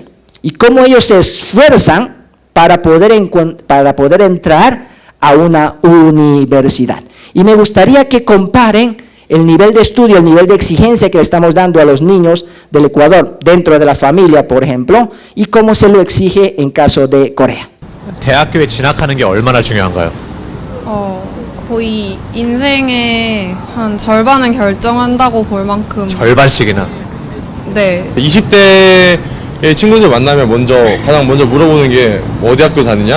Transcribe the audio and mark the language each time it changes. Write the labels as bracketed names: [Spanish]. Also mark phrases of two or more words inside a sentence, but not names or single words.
[Spanish] Y cómo ellos se esfuerzan para poder entrar a una universidad. Y me gustaría que comparen el nivel de estudio, el nivel de exigencia que le estamos dando a los niños del Ecuador, dentro de la familia, por ejemplo, y cómo se lo exige en caso de Corea. [Korean] 대학교에 진학하는 게 얼마나 중요한가요? 거의 인생의 한 절반은 결정한다고 볼 만큼. 절반씩이나. 네. 20대의 친구들 만나면 가장 먼저 물어보는 게 어디 학교 다니냐?